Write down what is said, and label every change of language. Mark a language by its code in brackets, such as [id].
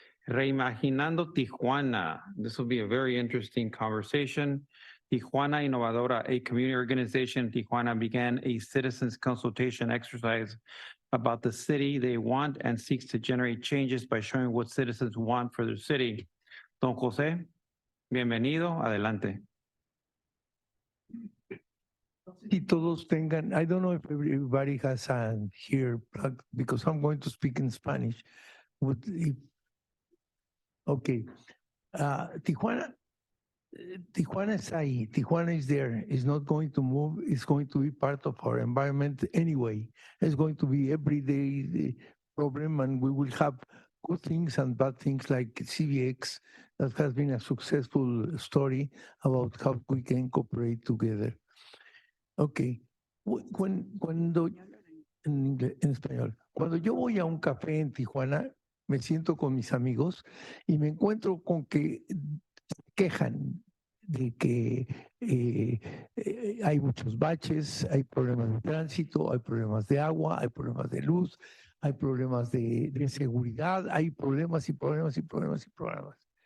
[en] Reimaginando Tijuana. This will be a very interesting conversation. Tijuana Innovadora, a community organization in Tijuana, began a citizens consultation exercise about the city they want and seeks to generate changes by showing what citizens want for their city. [es] Don José, bienvenido, adelante. Si todos tengan, [en] I don't know if everybody has here because I'm going to speak in Spanish. Okay, Tijuana is ahí. Tijuana is there. It's not going to move. It's going to be part of our environment anyway. It's going to be everyday problem, and we will have good things and bad things like CVX. That has been a successful story about how we can cooperate together. [es] Okay, cuando en español, cuando yo voy a un café en Tijuana, me siento con mis amigos y me encuentro con que se quejan de que hay muchos baches, hay problemas de tránsito, hay problemas de agua, hay problemas de luz, hay problemas de seguridad, hay problemas y problemas y problemas y problemas.